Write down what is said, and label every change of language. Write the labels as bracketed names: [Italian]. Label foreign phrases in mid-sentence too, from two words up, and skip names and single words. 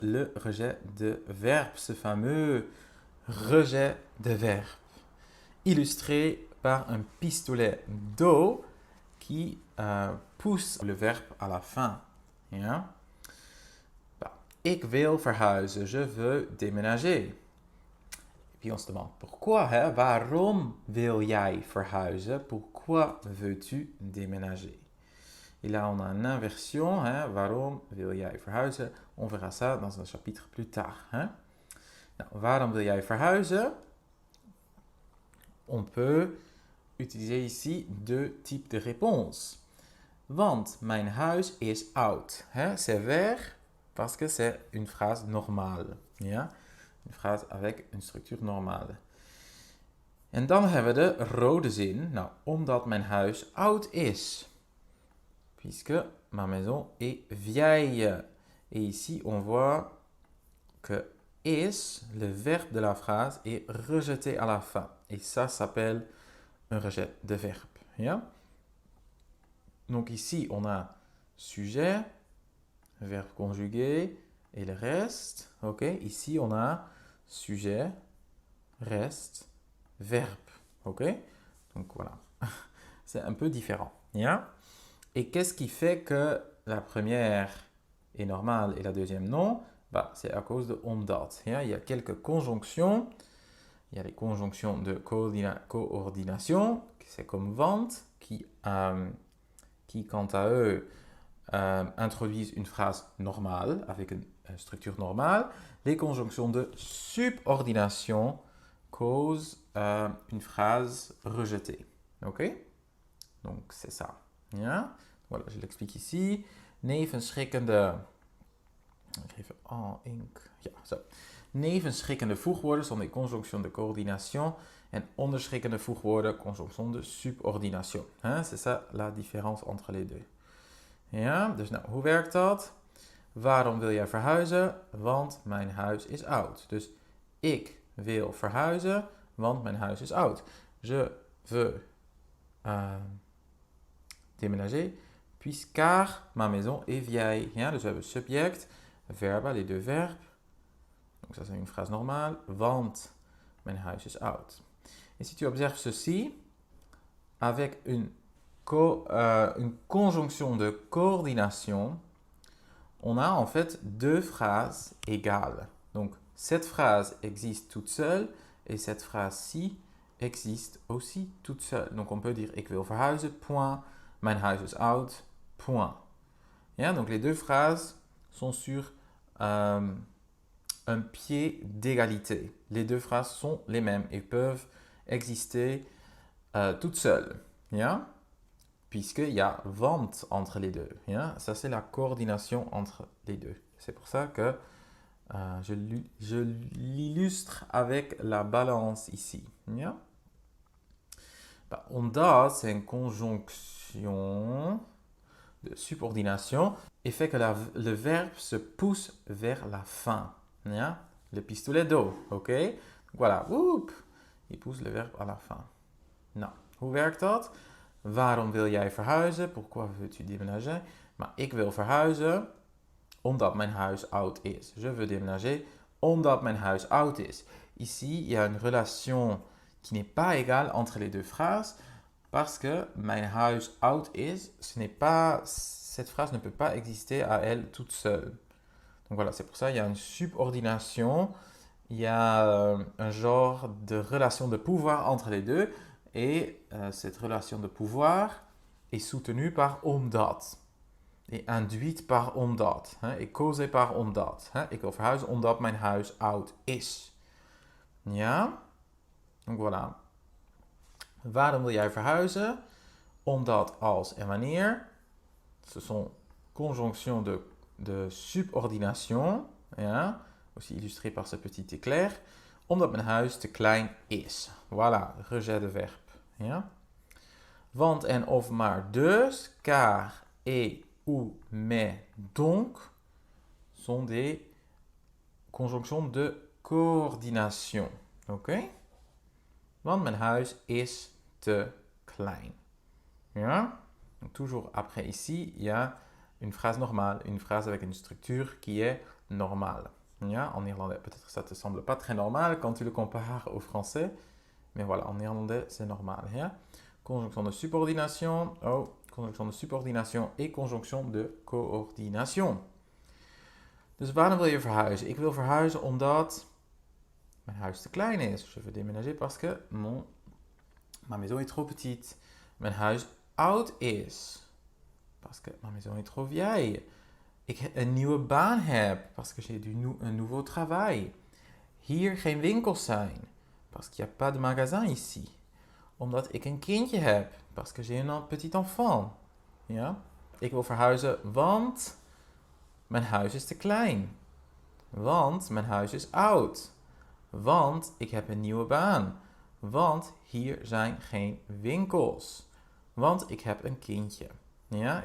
[French] le rejet de verbe, ce fameux rejet de verbe, illustré par un pistolet d'eau qui pousse le verbe à la fin. [Dutch] Ja? Ik wil verhuizen, [French] je veux déménager. Et puis on se demande pourquoi, hein? [Dutch] Waarom wil jij verhuizen? [French] Pourquoi veux-tu déménager? Et là, on a une inversion. Hein? [Dutch] Waarom wil jij verhuizen? [French] On verra ça dans un chapitre plus tard. Hein? [Dutch] Nou, waarom wil jij verhuizen? [French] On peut utiliser ici deux types de réponses. [Dutch] Want mijn huis is oud. [French] Hein? C'est vert parce que c'est une phrase normale. [Dutch] Ja? [French] Une phrase avec une structure normale. [Dutch] En dan hebben we de rode zin. Nou, omdat mijn huis oud is. [French] Puisque ma maison est vieille. Et ici, on voit que is, le verbe de la phrase, est rejeté à la fin. Et ça s'appelle un rejet de verbe. [Dutch] Ja? [French] Donc ici, on a sujet, verbe conjugué et le reste. Ok? Ici, on a sujet, reste, verbe. Ok? Donc voilà. C'est un peu différent. Ja? Et qu'est-ce qui fait que la première est normale et la deuxième non? Bah, c'est à cause de omdat. Ja? Il y a quelques conjonctions. Il y a les conjonctions de coordination, c'est comme want, qui quant à eux, introduisent une phrase normale, avec une structure normale. Les conjonctions de subordination causent une phrase rejetée. Ok? Donc, c'est ça. Ja? Voilà, je l'explique ici. [Dutch] Nevenschrikkende... Ik geef en ink. Ja, zo. Nevenschrikkende voegwoorden [French] sont des conjonctions de coordination [Dutch] en onderschrikkende voegwoorden, [French] conjonction de subordination. Hein? C'est ça la différence entre les deux. [Dutch] Ja, dus nou, hoe werkt dat? Waarom wil jij verhuizen? Want mijn huis is oud. Dus ik wil verhuizen, want mijn huis is oud. [French] Je veux déménager, puisqu'car ma maison est vieille. [Dutch] Ja, dus we hebben subject, [French] verbe, les deux verbes. Donc ça c'est une phrase normale. [Dutch] Want mijn huis is oud. [French] Et si tu observes ceci, avec une conjonction de coordination, on a en fait deux phrases égales. Donc cette phrase existe toute seule et cette phrase-ci existe aussi toute seule. Donc on peut dire [Dutch] ik wil verhuizen, [French] point. [Dutch] Mijn huis is oud, [French] point. [Dutch] Ja, [French] donc les deux phrases sont sur un pied d'égalité. Les deux phrases sont les mêmes et peuvent exister toutes seules. [Dutch] Ja? [French] Puisqu'il y a want entre les deux. [Dutch] Ja? [French] Ça, c'est la coordination entre les deux. C'est pour ça que je l'illustre avec la balance ici. [Dutch] Ja? [French] Bah, omdat, c'est une conjonction de subordination et fait que le verbe se pousse vers la fin. Ja? Le pistolet d'eau, ok? Voilà, woep, il pousse le verbe à la fin. [Dutch] Nou, hoe werkt dat? Waarom wil jij verhuizen? [French] Pourquoi veux-tu déménager? [Dutch] Maar ik wil verhuizen omdat mijn huis oud is. [French] Je veux déménager [Dutch] omdat mijn huis oud is. [French] Ici, il y a une relation qui n'est pas égale entre les deux phrases parce que [Dutch] mijn huis oud is, [French] cette phrase ne peut pas exister à elle toute seule. Donc voilà, c'est pour ça qu'il y a une subordination, il y a un genre de relation de pouvoir entre les deux et cette relation de pouvoir est soutenue par omdat et induite par omdat et causée par omdat. [Dutch] Ik wil verhuizen omdat mijn huis oud is. [French] Ja? Donc voilà. [Dutch] Waarom wil jij verhuizen? Omdat, als en wanneer. [French] Ce sont conjonctions de subordination. [Dutch] Ja? [French] Aussi illustré par ce petit éclair. [Dutch] Omdat mijn huis te klein is. [French] Voilà, rejet de verbe. [Dutch] Ja? Want en of maar dus, [French] car, et, ou, mais, donc sont des conjonctions de coordination. Ok? [Dutch] Want mijn huis is te klein. Ja? [French] Donc toujours après ici, il y a une phrase normale, une phrase avec une structure qui est normal. [Dutch] Ja? [French] En néerlandais, peut-être que ça ne te semble pas très normal quand tu le compares au français, mais voilà, en néerlandais, c'est normal. [Dutch] Ja? [French] Conjonction de subordination, conjonction de subordination et conjonction de coördination. [Dutch] Dus waarom wil je verhuizen? Ik wil verhuizen omdat mijn huis te klein is. [French] Je veux déménager parce que ma maison est trop petite. [Dutch] Mijn huis oud is. [French] Parce que ma maison est trop vieille. [Dutch] Ik een nieuwe baan heb. [French] Parce que j'ai un nouveau travail. [Dutch] Hier geen winkels zijn. [French] Parce qu'il n'y a pas de magasin ici. [Dutch] Omdat ik een kindje heb. [French] Parce que j'ai un petit enfant. [Dutch] Ja? Ik wil verhuizen, want mijn huis is te klein. Want mijn huis is oud. Want ik heb een nieuwe baan. Want hier zijn geen winkels. Want ik heb een kindje. Ja?